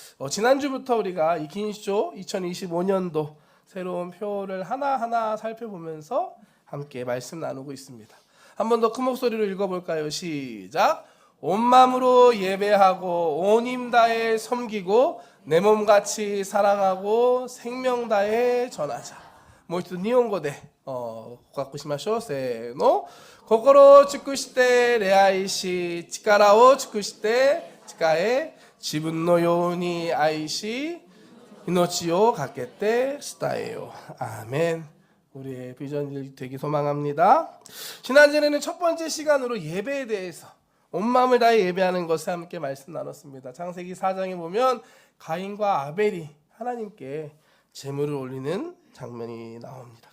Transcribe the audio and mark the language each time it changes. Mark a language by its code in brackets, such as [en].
[ko] 지난주부터 우리가 이 긴쇼 2025년도 새로운 표를 하나하나 살펴보면서 함께 말씀 나누고 있습니다. 한 번 더 큰 목소리로 읽어볼까요? 시작! 온 마음으로 예배하고 온 힘 다해 섬기고 내 몸같이 사랑하고 생명 다해 전하자. [ja] もう一度日本語で告白しましょう。せーの。心を尽くして礼愛し、力を尽くして仕え、自分のように愛し、命をかけて伝えよう。 [ko] 아멘. 우리의 비전이 되기 소망합니다. 지난주에는 첫 번째 시간으로 예배에 대해서 온 마음을 다해 예배하는 것을 함께 말씀 나눴습니다. 창세기 4장에 보면 가인과 아벨이 하나님께 제물을 올리는 장면이 나옵니다.